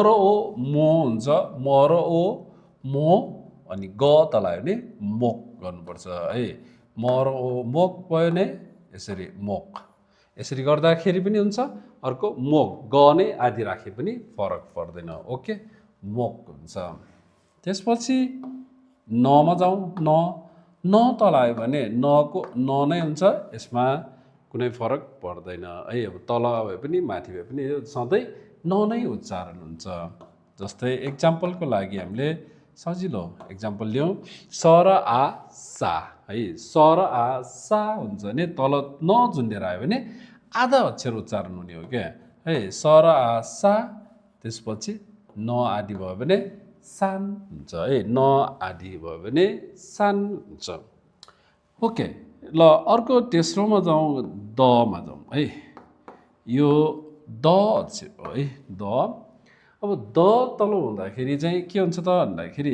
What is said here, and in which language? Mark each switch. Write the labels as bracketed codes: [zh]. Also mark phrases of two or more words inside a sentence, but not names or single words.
[ne] ओ मो हुन्छ म र ओ मो अनि ग तलायो भने मोक गर्नुपर्छ है म र ओ मोक भयो भने यसरी मोक यसरी गर्दाखेरि पनि हुन्छ अर्को मोक ग नै आदि राखे पनि फरक पर्दैन ओके मोक हुन्छ त्यसपछि नमा जाउँ न तल आयो भने नको न नै हुन्छ यसमा कुनै फरक पर्दैन है अब तल भए पनि माथि भए पनि सधैँ न नै उच्चारण हुन्छ जस्तै एक्जाम्पलको लागि हामीले सजिलो एक्जाम्पल लियौँ स र आ सा है स र आ सा हुन्छ भने तल न जुन्डेर आयो भने आधा अक्षर उच्चारण हुने हो क्या है स र आ सा त्यसपछि न आदि भयो भने सान हुन्छ है न आदि भयो भने सान हुन्छ ओके ल अर्को तेस्रोमा जाउँ दमा जाउँ है यो द अक्षर हो है द अब द तल हुँदाखेरि चाहिँ के हुन्छ त भन्दाखेरि